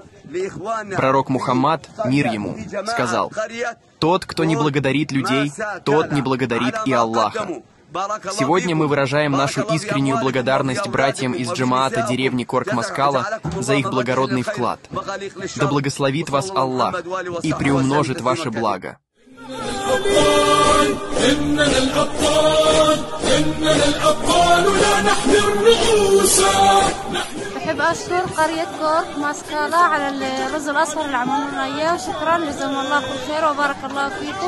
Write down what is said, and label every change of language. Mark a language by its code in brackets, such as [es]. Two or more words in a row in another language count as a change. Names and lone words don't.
[ru] Пророк Мухаммад, мир ему, сказал: «Тот, кто не благодарит людей, тот не благодарит и Аллаха». Сегодня мы выражаем нашу искреннюю благодарность братьям из джамаата деревни Корк-Маскала за их благородный вклад. Да благословит вас Аллах и приумножит ваше благо. [ar] أحب أشكر قرية كورك ماسكالا على الرز الأصفر اللي عملوا لنا إياه، وشكرا جزاهم الله كل خير وبارك الله فيكم.